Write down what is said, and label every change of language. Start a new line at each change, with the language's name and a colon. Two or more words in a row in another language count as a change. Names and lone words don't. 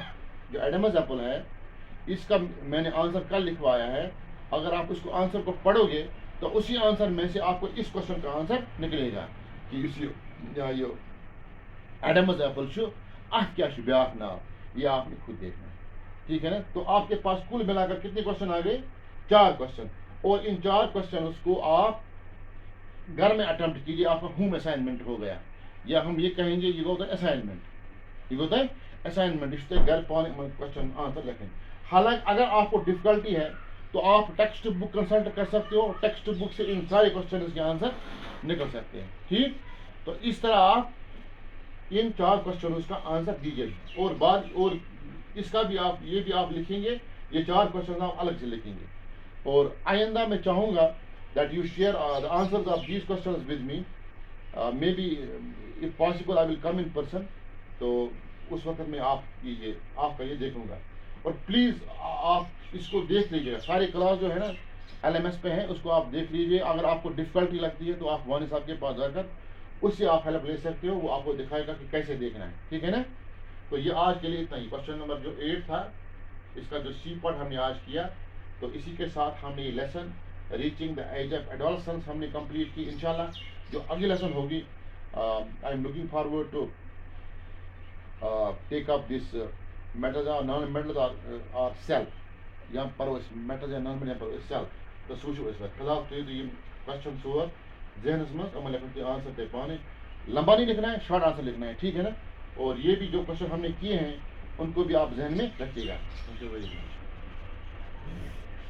Urdu: جو
English: Adam's apple
Urdu: ہے اس کا میں نے آنسر کل لکھوایا ہے. اگر آپ اس کو آنسر کو پڑھو گے تو اسی آنسر میں سے آپ کو اس کوشچن کا آنسر نکلے گا کہ اس یہ
English: Adam's apple
Kashmiri: ات کیا بیاکھ ناو,
Urdu: یہ آپ نے خود دیکھنا ہے, ٹھیک ہے نا. تو آپ کے پاس کل ملا کر کتنے کوشچن آ گئے, 4 کوشچن. اور ان 4 کوشچنس کو آپ گھر میں اٹمپٹ کیجیے. آپ کا
English: home assignment
Urdu: ہو گیا, یا ہم یہ کہیں گے
Kashmiri: یہ گو تۄہہِ اسائنمنٹ. یہ گو تۄہہِ اسائنمنٹ. یہ تۄہہِ گھر پانے
English: question answer
Kashmiri: لکھیں.
Urdu: حالانکہ اگر آپ کو ڈفیکلٹی ہے تو آپ
English: textbook consult
Urdu: کر سکتے ہو.
English: textbook
Urdu: سے ان سارے کوشچنس کے آنسر نکل سکتے ہیں, ٹھیک. تو اس طرح آپ ان 4 کوشچنس کا آنسر دیجیے. اور اس کا بھی آپ یہ بھی آپ لکھیں گے. یہ 4 کوشچن آپ الگ سے لکھیں گے. اور آئندہ میں چاہوں گا
English: that you share the answers of these questions with me. Maybe if possible I will come in person.
Urdu: تو اس وقت میں آپ کا یہ دیکھوں گا. اور پلیز آپ اس کو دیکھ لیجیے گا. سارے کلاس جو ہے نا LMS پہ ہیں, اس کو آپ دیکھ لیجیے. اگر آپ کو ڈفیکلٹی لگتی ہے تو آپ وانی صاحب کے پاس جا کر اس سے آپ ہیلپ لے سکتے ہو. وہ آپ کو دکھائے گا کہ کیسے دیکھنا ہے, ٹھیک ہے نا. تو یہ آج کے لیے اتنا ہی. کوشچن نمبر جو 8 تھا اس کا جو
English: C part
Urdu: ہم نے آج کیا, تو اسی کے ساتھ ہم نے یہ لیسن ریچنگ دا ایج آف ایڈولسنس ہم نے کمپلیٹ کی. انشاءاللہ جو اگلی لیسن ہوگی,
English: I am looking forward to take up this matters or non matters or self,
Kashmiri: یا پرو أسۍ میٹرز یا
English: non matter
Kashmiri: پرو أسۍ سیلف. تو سُہ وٕچھو أسۍ پتہٕ. فی الحال تُہۍ دِیِو یِم کوسچن 4 ذہنس منٛز, یِمن لٮ۪کھن تُہۍ آنسر تُہۍ پانے.
Urdu: لمبا نہیں لکھنا ہے,
English: short answer
Urdu: لکھنا ہے, ٹھیک ہے نا. اور یہ بھی جو کوشچن ہم نے کیے ہیں ان کو بھی آپ ذہن میں رکھیے گا.